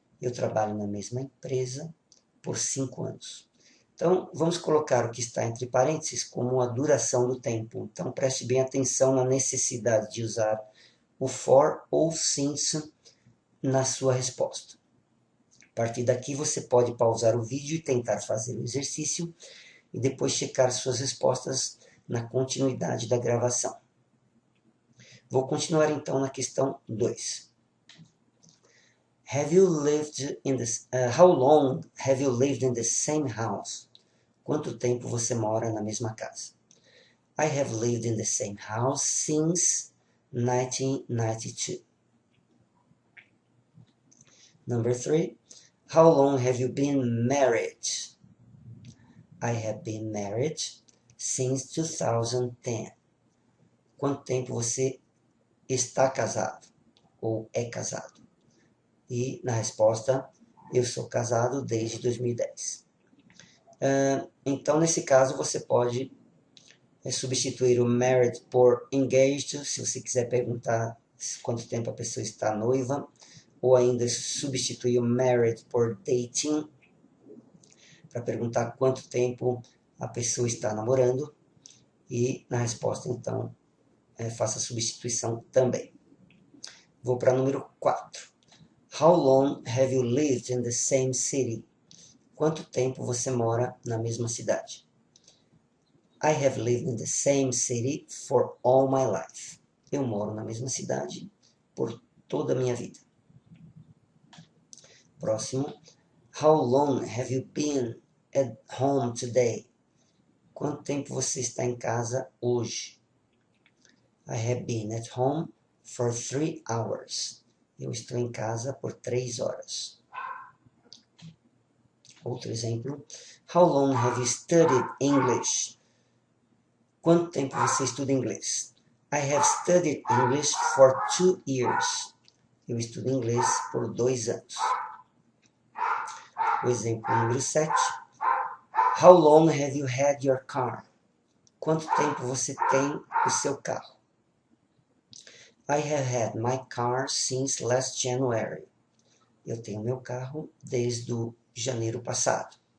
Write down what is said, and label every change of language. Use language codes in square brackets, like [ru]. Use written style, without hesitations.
[pt] Eu trabalho na mesma empresa por 5 anos. Então, vamos colocar o que está entre parênteses como a duração do tempo. Então, preste bem atenção na necessidade de usar o for ou since na sua resposta. A partir daqui, você pode pausar o vídeo e tentar fazer o exercício e depois checar suas respostas na continuidade da gravação. Vou continuar então na questão 2. [en] How long have you lived in the same house? [pt] Quanto tempo você mora na mesma casa? [en] I have lived in the same house since 1992. Number 3. How long have you been married? I have been married since 2010. [pt] Quanto tempo você está casado ou é casado? E na resposta, eu sou casado desde 2010. Então, nesse caso, você pode substituir o married por engaged, se você quiser perguntar quanto tempo a pessoa está noiva, ou ainda substituir o married por dating, para perguntar quanto tempo a pessoa está namorando, e na resposta, então, faça a substituição também. Vou para o número 4. [en] How long have you lived in the same city? [pt] Quanto tempo você mora na mesma cidade? [en] I have lived in the same city for all my life. [pt] Eu moro na mesma cidade por toda a minha vida. Próximo. [en] How long have you been at home today? [pt] Quanto tempo você está em casa hoje? [en] I have been at home for 3 hours. [pt] Eu estou em casa por 3 horas. Outro exemplo. [en] How long have you studied English? [pt] Quanto tempo você estuda inglês? [en] I have studied English for 2 years. [pt] Eu estudo inglês por 2 anos. O exemplo número 7. [en] How long have you had your car? [pt] Quanto tempo você tem o seu carro? [en] I have had my car since last January. [pt] Eu tenho meu carro desde o janeiro passado.